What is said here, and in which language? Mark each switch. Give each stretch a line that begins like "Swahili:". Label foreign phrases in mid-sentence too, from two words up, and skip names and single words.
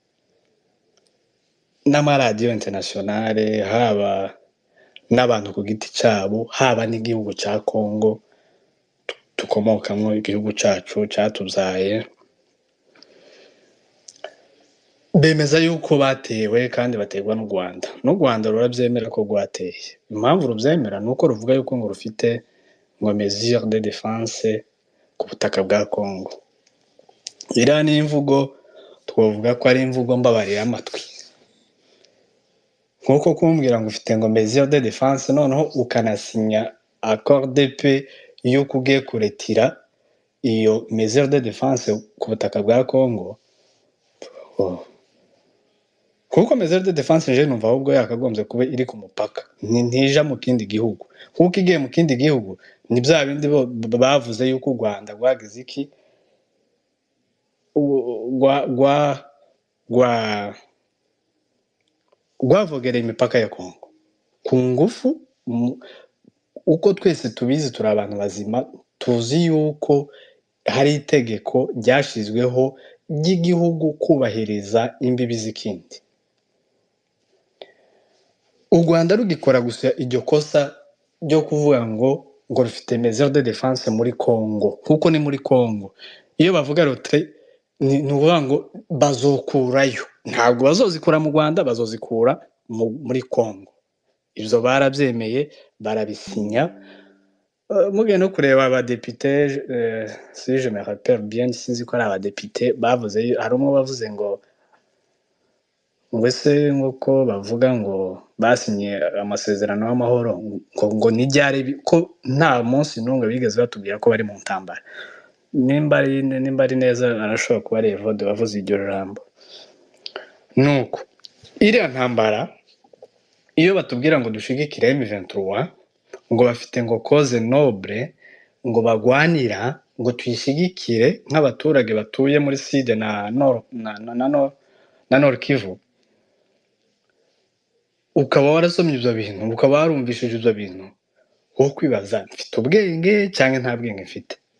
Kinyarwanda: n'amaradiyo internationale, haba n'abantu ku giti cyabo, haba n'igihugu cya Congo tukomokamo, igihugu cyacu cyatubyaye, bemeza yuko batewe kandi baterwa n'u Rwanda. N'u Rwanda rurabyemera ko rwateye. Impamvu rubyemera ni uko ruvuga yuko ngo rufite ngo
French: mesure de défense
Kinyarwanda: ku butaka bwa Congo. Iriya ni imvugo twavuga ko ari imvugo mbabarira amatwi. Nk'uko kumbwira ngo ufite ngo
French: mesure de défense,
Kinyarwanda: noneho ukanasinya
French: accord de paix
Kinyarwanda: y'uko ugiye kuretira iyo
French: mesure de défense
Kinyarwanda: ku butaka bwa Congo. Kuko
French: mesure de défense
Kinyarwanda: je numva ahubwo yakagombye kuba iri ku mupaka, ntija mu kindi gihugu. Kuko igiye mu kindi gihugu ni bya bindi bavuze yuko u Rwanda rwagize iki, rwavogereye imipaka ya Congo ku ngufu. Uko twese tubizi, turi abantu bazima, tuzi yuko hari itegeko ryashyizweho ry'igihugu kubahiriza imbibi z'ikindi. U Rwanda rugikora gusa iryo kosa ryo kuvuga ngo rufite
French: mesure de défense
Kinyarwanda: muri Congo, kuko ni muri Congo. Iyo bavuga rotre ni ukuvuga ngo bazokurayo, ntabwo bazozikura mu Rwanda, bazozikura muri Congo. Ibyo barabyemeye, barabisinya. Mugiye no kureba abadepite,
French: si je me rappelle bien,
Kinyarwanda: sinzi ko ari abadepite bavuze, hari umwe bavuze ngo ese nk'uko bavuga ngo basinye amasezerano y'amahoro, ngo n'ibyari ko nta munsi n'umwe bigeze batubwira ko bari mu ntambara. Nimba ari neza, arashobora kuba ari Evode wavuze iryo jambo. Nuko iriya ntambara, iyo batubwira ngo dushigikire M23, ngo bafite ngo
French: cause noble,
Kinyarwanda: ngo bagwanira ngo tuyishigikire nk'abaturage batuye muri Sud na Nord Kivu, ukaba warasomye ibyo bintu, ukaba warumvishije ibyo bintu, wo kwibaza mfite ubwenge cyangwa nta bwenge mfite?